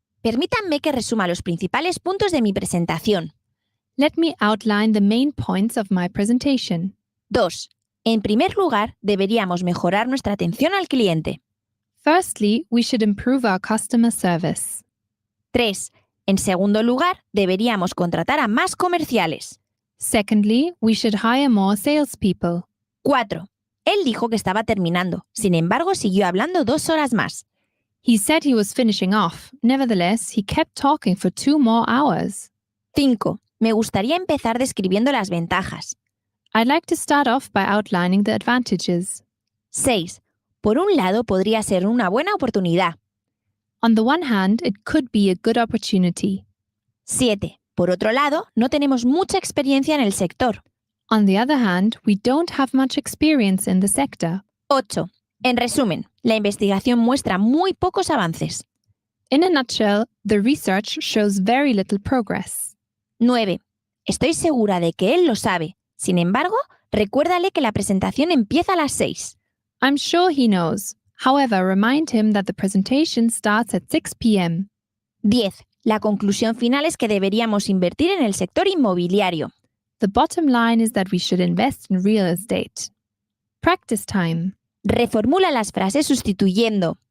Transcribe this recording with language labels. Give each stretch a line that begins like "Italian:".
Spanish: Permítanme que resuma los principales puntos de mi presentación.
English: Let me outline the main points of my presentation. 2.
Spanish: En primer lugar, deberíamos mejorar nuestra atención al cliente.
English: Firstly, we should improve our customer service. 3.
Spanish: En segundo lugar, deberíamos contratar a más comerciales.
English: Secondly, we should hire more salespeople. 4.
Spanish: Él dijo que estaba terminando. Sin embargo, siguió hablando 2 horas más.
English: He said he was finishing off. Nevertheless, he kept talking for 2 more hours. 5.
Spanish: Me gustaría empezar describiendo las ventajas.
English: I'd like to start off by outlining the advantages. 6.
Spanish: Por un lado, podría ser una buena oportunidad.
English: On the one hand, it could be a good opportunity. 7.
Spanish: Por otro lado, no tenemos mucha experiencia en el sector.
English: On the other hand, we don't have much experience in the sector. 8.
Spanish: En resumen, la investigación muestra muy pocos avances.
English: In a nutshell, the research shows very little progress. 9.
Spanish: Estoy segura de que él lo sabe. Sin embargo, recuérdale que la presentación empieza a las 6.
English: I'm sure he knows. However, remind him that the presentation starts at 6 p.m. 10.
Spanish: La conclusión final es que deberíamos invertir en el sector inmobiliario.
English: The bottom line is that we should invest in real estate. Practice time.
Spanish: Reformula las frases sustituyendo